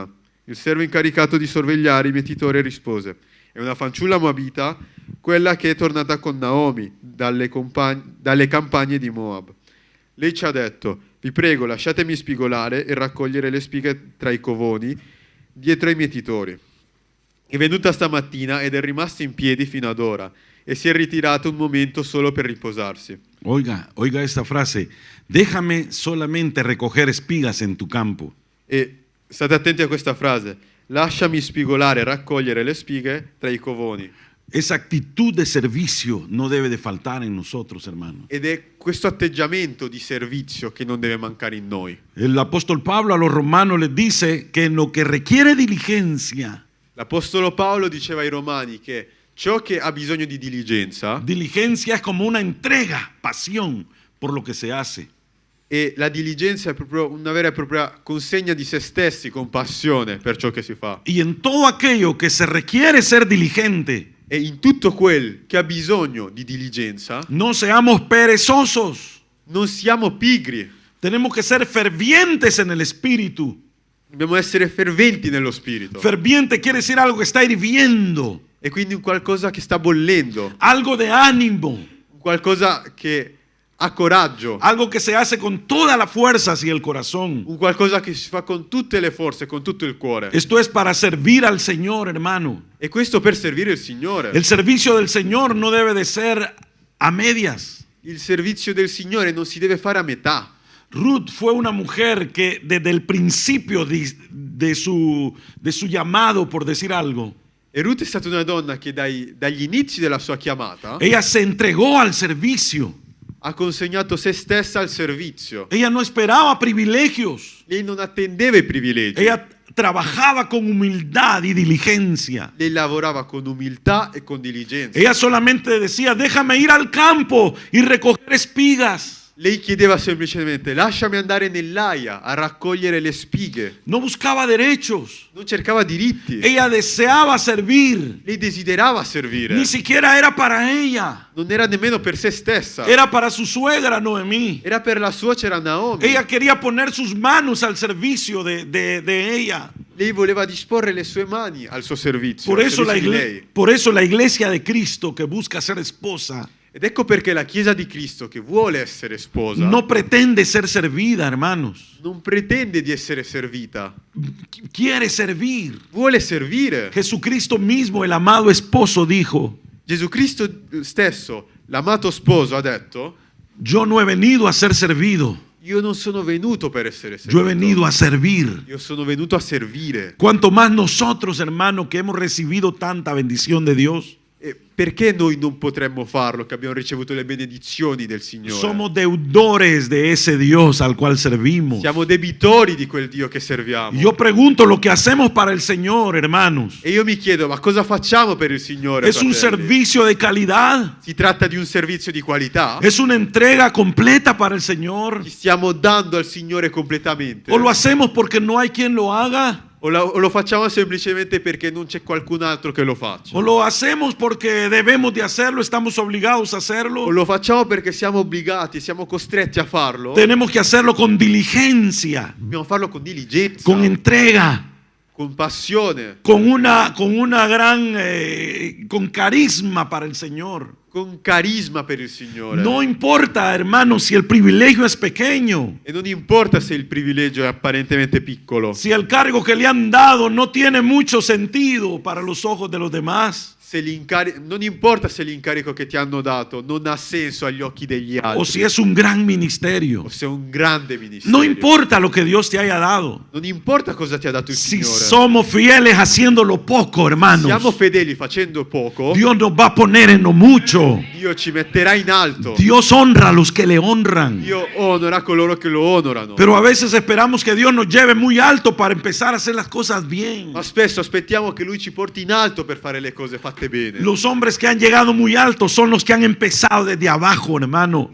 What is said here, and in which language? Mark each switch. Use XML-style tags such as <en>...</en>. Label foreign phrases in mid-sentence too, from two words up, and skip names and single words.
<it>Il servo incaricato di sorvegliare i mietitori rispose: è una fanciulla moabita, quella che è tornata con Naomi dalle campagne di Moab. Lei ci ha detto: vi prego, lasciatemi spigolare e raccogliere le spighe tra i covoni dietro ai mietitori. È venuta stamattina ed è rimasta in piedi fino ad ora e si è ritirata un momento solo per riposarsi.</it> <es>Oiga esta frase: déjame solamente recoger espigas en tu campo.</es> <it>E state attenti a questa frase: lasciami spigolare e raccogliere le spighe tra i covoni.</it> <es>Esa actitud de servicio no debe de faltar en nosotros, hermanos.</es> <it>Ed è questo atteggiamento di servizio che non deve mancare in noi.</it> <es>El apóstol Pablo a los romanos les dice que en lo que requiere diligencia,</es> <it>L'Apostolo Paolo diceva ai Romani che ciò che ha bisogno di diligenza,</it> <es>diligencia es como una entrega, pasión por lo que se hace.</es> <it>e la diligenza è proprio una vera e propria consegna di se stessi con passione per ciò che si fa.</it> <es>Y en todo aquello que se requiere ser diligente,</es> <it>E in tutto quel che ha bisogno di diligenza,</it> <es>no seamos perezosos.</es> <it>non siamo pigri,</it> <es>Tenemos que ser fervientes en el espíritu.</es> <it>dobbiamo essere ferventi nello spirito.</it> <es>Ferviente quiere decir algo que está hirviendo,</es> <it>E quindi un qualcosa che sta bollendo,</it> <es>algo de ánimo,</es> <it>qualcosa che ha coraggio,</it> <es>algo que se hace con todas las fuerzas y el corazón.</es> <it>un qualcosa che si fa con tutte le forze, con tutto il cuore.</it> <es>Esto es para servir al Señor, hermano.</es> <it>E questo per servire il Signore.</it> <es>El servicio del Señor no debe de ser a medias.</es> <it>Il servizio del Signore non si deve fare a metà.</it> <es>Ruth fue una mujer que desde el principio de su llamado, por decir algo,</es> <it>E Ruth è stata una donna che dagli inizi della sua chiamata</it> <es>ella se entregó al servicio.</es> <it>ha consegnato se stessa al servizio.</it> <es>Ella no esperaba privilegios.</es> <it>Lei non attendeva i privilegi.</it> <es>Ella trabajaba con humildad y diligencia.</es> <it>Lei lavorava con umiltà e con diligenza.</it> <es>Ella solamente decía: déjame ir al campo y recoger espigas.</es> <it>Lei chiedeva semplicemente: lasciami andare nell'aia a raccogliere le spighe.</it> <es>No buscaba derechos.</es> <it>Non cercava diritti.</it> <es>Ella deseaba servir.</es> <it>Lei desiderava servire.</it> <es>Ni siquiera era para ella.</es> <it>Non era nemmeno per se stessa.</it> <es>Era para su suegra Noemí.</es> <it>Era per la suocera Naomi.</it> <es>Ella quería poner sus manos al servicio de ella.</es> <it>Lei voleva disporre le sue mani al suo servizio.</it> <es>Por</es> <it>al</it> <es>eso,</es> <it>servizio di lei.</it> <es>por eso la iglesia de Cristo que busca ser esposa</es> <it>Ed ecco perché la Chiesa di Cristo, che vuole essere sposa,</it> <es>no pretende ser servida, hermanos.</es> <it>non pretende di essere servita,</it> <es>Quiere servir.</es> <it>vuole servire.</it> <es>Jesucristo mismo, el amado esposo, dijo:</es> <it>Gesù Cristo stesso, l'amato sposo, ha detto:</it> <es>yo no he venido a ser servido,</es> <it>io non sono venuto per essere</it> <es>yo</es> <it>servito,</it> <es>he venido a servir.</es> <it>io sono venuto a servire.</it> <es>Cuanto más nosotros, hermanos, que hemos recibido tanta bendición de Dios,</es> <it>E perché noi non potremmo farlo, che abbiamo ricevuto le benedizioni del Signore?</it> <es>somos deudores de ese Dios al cual servimos.</es> <it>Siamo debitori di quel Dio che serviamo.</it> <es>Yo pregunto, lo que hacemos para el Señor, hermanos,</es> <it>E io mi chiedo, ma cosa facciamo per il Signore?</it> <es>¿es un</es> <it>fratelli?</it> <es>servicio de calidad?</es> <it>Si tratta di un servizio di qualità?</it> <es>¿Es una entrega completa para el Señor?</es> <it>Ci stiamo dando al Signore completamente?</it> <es>¿O lo hacemos porque no hay quien lo haga?</es> <it>O lo facciamo semplicemente perché non c'è qualcun altro che lo faccia?</it> <es>¿O lo hacemos porque debemos de hacerlo, estamos obligados a hacerlo?</es> <it>O lo facciamo perché siamo obbligati, siamo costretti a farlo?</it> <es>Tenemos que hacerlo con diligencia,</es> <it>Dobbiamo farlo con diligenza,</it> <es>con entrega,</es> <it>con passione,</it> <es>con una gran, con carisma para el Señor.</es> <it>con carisma per il Signore.</it> <es>No importa, hermano, si el privilegio es pequeño,</es> <it>E non importa se il privilegio è apparentemente piccolo,</it> <es>si el cargo que le han dado no tiene mucho sentido para los ojos de los demás,</es> <it>se non importa se l'incarico che ti hanno dato non ha senso agli occhi degli altri,</it> <es>o si es un gran ministerio.</es> <it>o se è un grande ministero.</it> <es>No importa lo que Dios te haya dado.</es> <it>Non importa cosa ti ha dato il Si Signore.</it> <es>somos fieles haciéndolo poco,</es> <it>Siamo</it> <es>hermanos,</es> <it>fedeli facendo poco,</it> <es>Dios nos va a poner en lo mucho.</es> <it>Dio ci metterà in alto.</it> <es>Dios honra a los que le honran.</es> <it>Dio onora coloro che lo onorano.</it> <es>Pero a veces esperamos que Dios nos lleve muy alto para empezar a hacer las cosas bien.</es> <it>Ma spesso aspettiamo che Lui ci porti in alto per fare le cose fatte bene.</it> <es>Los hombres que han llegado muy alto son los que han empezado desde abajo, hermano,</es>